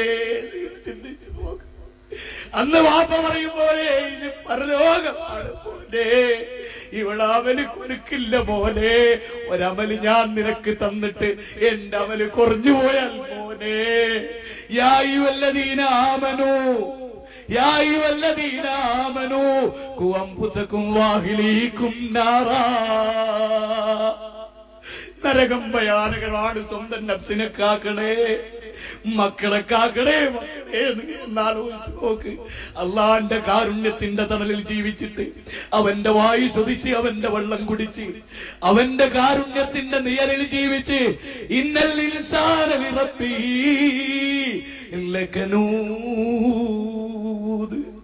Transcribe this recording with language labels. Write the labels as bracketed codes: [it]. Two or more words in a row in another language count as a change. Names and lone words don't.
[ml] ചിന്തിച്ചു നോക്ക്, അന്ന് വാപ്പ പറയും പോലെ ഇത് പരലോകമാണ് പോലെ, ഇവിടെ അമല് കുരുക്കില്ല പോലെ. ഒരമല് ഞാൻ നിനക്ക് തന്നിട്ട് എന്റെ അമല് കുറഞ്ഞു പോയാൽ പോലെ. [ar] يا أيها الذين آمنوا يا أيها الذين آمنوا قوا أنفسكم وأهليكم نارا. [ml] നരകം ഭയാനകമാണ്, സ്വന്തം നഫ്സിനെ കാക്കണേ. മക്കളെ കാക്കണേ മക്കളെ എന്നാലോചിച്ച് നോക്ക്. അള്ളാന്റെ കാരുണ്യത്തിന്റെ തണലിൽ ജീവിച്ചിട്ട് അവന്റെ വായു ശ്വസിച്ച് അവന്റെ വെള്ളം കുടിച്ച് അവന്റെ കാരുണ്യത്തിന്റെ നിഴലിൽ ജീവിച്ച് [ar] إن الإنسان لربه لكنود.